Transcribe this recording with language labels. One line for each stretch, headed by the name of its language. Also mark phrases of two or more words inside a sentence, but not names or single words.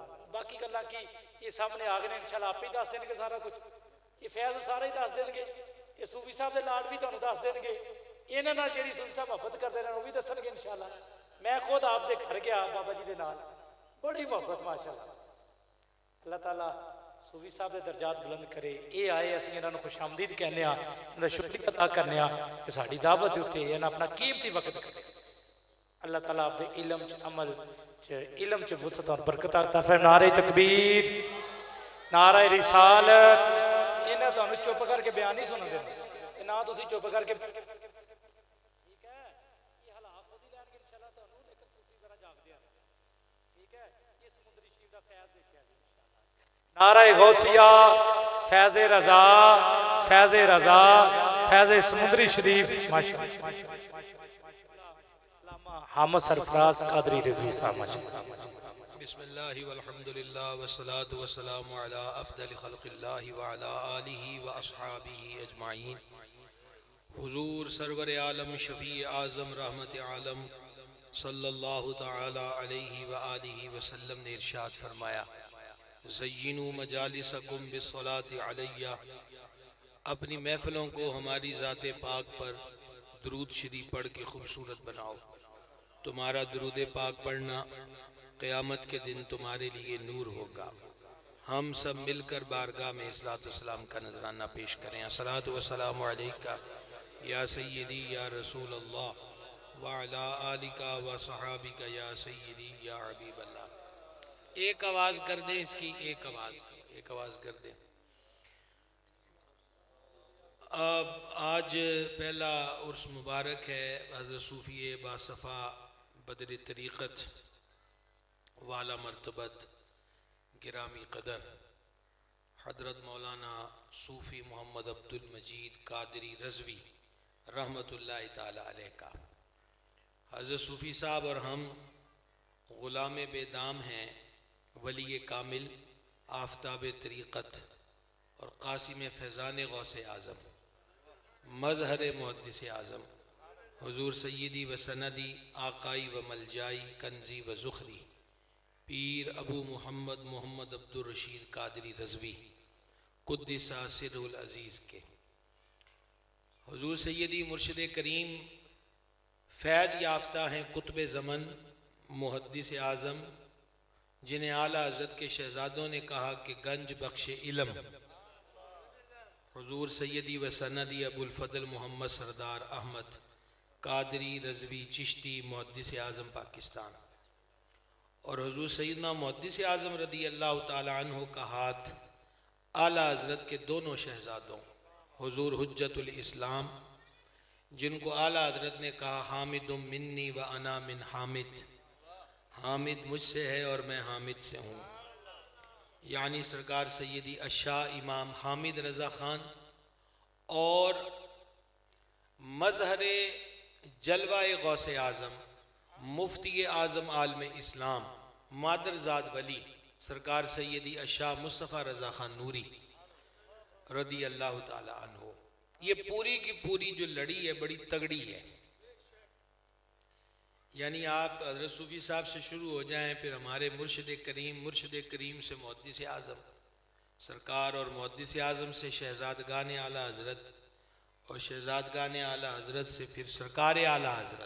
Punjabi: باقی گلاں کی یہ سامنے آ گئے ان شاء اللہ آپ ہی دس دینگے سارا کجھ، یہ فیض سارا ہی دس دینگے، یہ صوفی صاحب کے لاڈ بھی تہانوں دس دینگے، انہاں نال جہڑی صوفی صاحب محبت کرتے ہیں وہ بھی دسنگے ان شاء اللہ.
Urdu: میں خود آپ کے گھر گیا بابا جی کے نال، بڑی محبت ماشاءاللہ. اللہ تعالیٰ صوفی صاحب کے درجات بلند کرے.
Punjabi: یہ آئے اسیں انہاں نوں خوش آمدید کہنے، انکا شکریہ ادا کرنے کہ ساڈی دعوت دے اتے انہاں اپنا قیمتی وقت کڈھے.
Urdu: اللہ تعالیٰ آپ کے علم چ عمل چ علم چ وسعت اور برکت عطا فرمائے. نعرۂ تکبیر، نعرۂ رسالت.
Punjabi: انہیں تہانوں چپ کر کے بیان نہیں سنن دینا، نہ تسیں چپ کر کے ٹھیک ہے. یہ حالات خود ہی لینگے ان شاء اللہ تہانوں، لیکن تسیں ذرا جاگدے آ ٹھیک ہے. یہ سمندری شریف دا فیض ویکھیا جی ان شاء اللہ۔ نعرۂ غوثیہ، فیضِ رضا، فیضِ رضا، فیضِ سمندری شریف ماشاءاللہ. حامد سرفراز قادری رضوی صاحب ماشاءاللہ.
Arabic: بسم الله والحمد لله والصلاة والسلام على أفضل خلق الله وعلى آله وأصحابه أجمعين.
Urdu: حضور سرورِ عالم شفیعِ اعظم رحمتِ عالم
Arabic: صلى الله تعالى عليه وآله وسلم
Urdu: نے ارشاد فرمایا,
Arabic: زينوا مجالسكم بالصلاة علي,
Urdu: اپنی محفلوں کو ہماری ذاتِ پاک پر درود شریف پڑھ کے خوبصورت بناؤ. تمہارا درود پاک پڑھنا قیامت کے دن تمہارے لیے نور ہوگا. ہم سب مل کر بارگاہ میں صلوٰۃ و سلام کا نذرانہ پیش کریں.
Arabic: الصلاة والسلام عليك يا سيدي يا رسول الله وعلى آلك وصحابتك يا سيدي يا حبيب الله.
Urdu: ایک آواز کر دیں اس کی، ایک آواز کر دیں. آج پہلا عرس مبارک ہے حضرت صوفی باصفا بدرِ طریقت والا مرتبت گرامی قدر حضرت مولانا صوفی محمد عبدالمجید قادری رضوی
Arabic: رحمة الله تعالى عليه
Urdu: کا. حضرت صوفی صاحب اور ہم غلامِ بے دام ہیں، ولیِ کامل آفتابِ طریقت اور قاسمِ فیضانِ غوثِ اعظم مظہرِ محدثِ اعظم حضور سیدی و سندی آقائی و ملجائی کنزی و ذخری پیر ابو محمد محمد عبدالرشید قادری رضوی
Arabic: قدس سره العزيز
Urdu: کے حضور سیدی مرشدِ کریم فیض یافتہ ہیں قطبِ زمن محدثِ اعظم، جنہیں اعلیٰ حضرت کے شہزادوں نے کہا کہ گنج بخش علم حضور سیدی و سندی ابوالفضل محمد سردار احمد قادری رضوی چشتی محدثِ اعظم پاکستان اور حضور سیدنا محدثِ اعظم
Arabic: رضي الله تعالى عنه
Urdu: کا ہاتھ اعلیٰ حضرت کے دونوں شہزادوں حضور حجۃ الاسلام، جن کو اعلیٰ حضرت نے کہا
Arabic: حامد مني وأنا من حامد,
Urdu: حامد مجھ سے ہے اور میں حامد سے ہوں، یعنی سرکار سیدی الشاہ امام حامد رضا خان اور مظہرِ جلوۂ غوثِ اعظم مفتیِ اعظم عالمِ اسلام مادرزاد ولی سرکار سیدی الشاہ مصطفیٰ رضا خان نوری
Arabic: رضي الله تعالى عنه.
Urdu: یہ پوری کی پوری جو لڑی ہے بڑی تگڑی ہے، یعنی آپ حضرت صوفی صاحب سے شروع ہو جائیں، پھر ہمارے مرشدِ کریم سے محدثِ اعظم سرکار اور محدثِ اعظم سے شہزادگانِ اعلیٰ حضرت اور شہزادگانِ اعلیٰ حضرت سے پھر سرکار اعلیٰ حضرت.